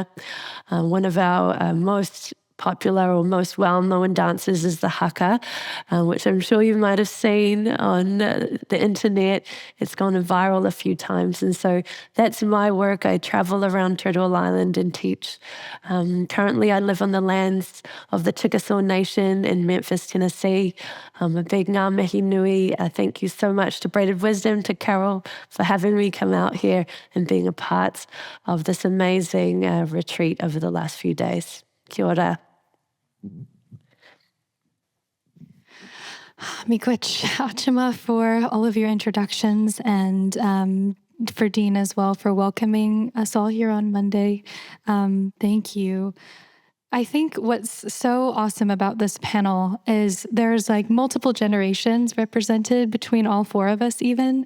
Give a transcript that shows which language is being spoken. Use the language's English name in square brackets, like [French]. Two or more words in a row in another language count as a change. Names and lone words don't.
[English] One of our most popular or most well-known dances is the haka, which I'm sure you might have seen on the internet. It's gone viral a few times, and so that's my work. I travel around Turtle Island and teach. Currently, I live on the lands of the Chickasaw Nation in Memphis, Tennessee. A big [Māori] ngā mihi nui. [English] Thank you so much to Braided Wisdom, to Carol, for having me come out here and being a part of this amazing retreat over the last few days. [Māori] Kia ora. [English] Miigwech Achima for all of your introductions, and for Dean as well for welcoming us all here on Monday. Thank you. I think what's so awesome about this panel is there's like multiple generations represented between all four of us even.